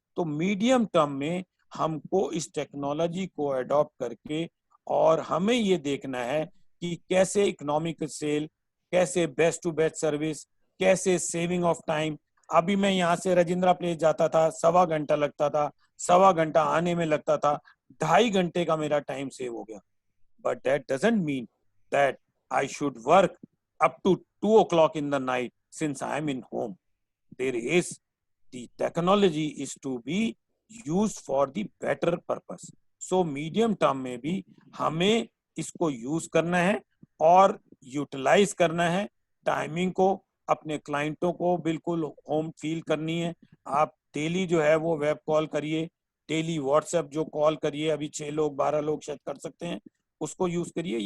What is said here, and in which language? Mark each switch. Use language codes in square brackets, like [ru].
[hi] तो medium term में हमको इस टेक्नोलॉजी को अडॉप्ट करके और हमें ये देखना है कि कैसे इकोनॉमिक सेल, कैसे बेस्ट टू बेस्ट सर्विस, कैसे सेविंग ऑफ टाइम। अभी मैं यहाँ से राजेंद्रा प्लेस जाता था, 1.25 घंटा लगता था, 1.25 घंटा आने में लगता था, 2.5 घंटे का मेरा टाइम सेव हो गया। [en] But that doesn't mean that I should work up to 2 o'clock in the night since I am in home. There is the technology is to be used for the better purpose. [hi] So medium term में भी हमें इसको use करना है और utilise करना है। Timing को, अपने क्लाइंटों को बिल्कुल होम फील करनी है। आप डेली जो है वो वेब कॉल करिए, डेली व्हाट्सएप जो कॉल करिए, अभी 6 लोग 12 लोग शायद कर सकते हैं, उसको यूज करिए।